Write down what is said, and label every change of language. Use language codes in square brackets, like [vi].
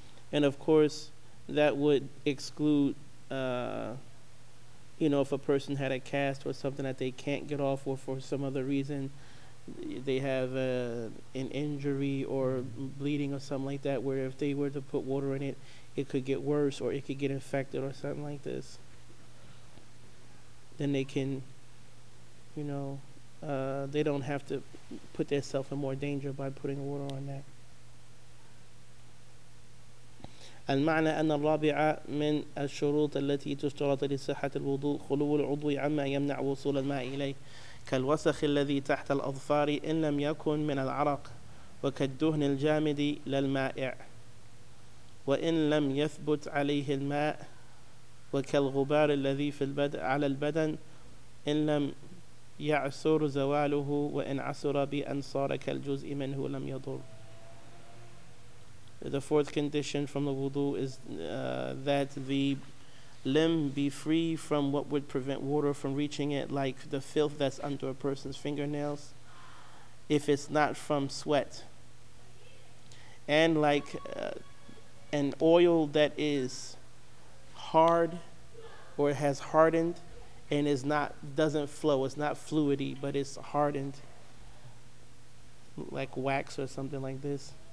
[en] And of course, that would exclude, you know, if a person had a cast or something that they can't get off, or for some other reason they have an injury or bleeding or something like that, where if they were to put water in it, it could get worse or it could get infected or something like this. Then they can, you know, they don't have to put themselves in more danger by putting water on that. [ar] المعنى أن الرابعة من الشروط التي تشترط لصحة الوضوء خلو العضو عما يمنع وصول الماء إليه كالوسخ الذي تحت الأظفار إن لم يكن من العرق وكالدهن الجامد للمائع وإن لم يثبت عليه الماء وكالغبار الذي في على البدن إن لم يعسر زواله وإن عسر بأن صار كالجزء منه لم يضر. [en] The fourth condition from the wudu is that the limb be free from what would prevent water from reaching it, like the filth that's under a person's fingernails, if it's not from sweat. And like an oil that is hard or has hardened and is not, doesn't flow, it's not fluidy, but it's hardened, like wax or something like this.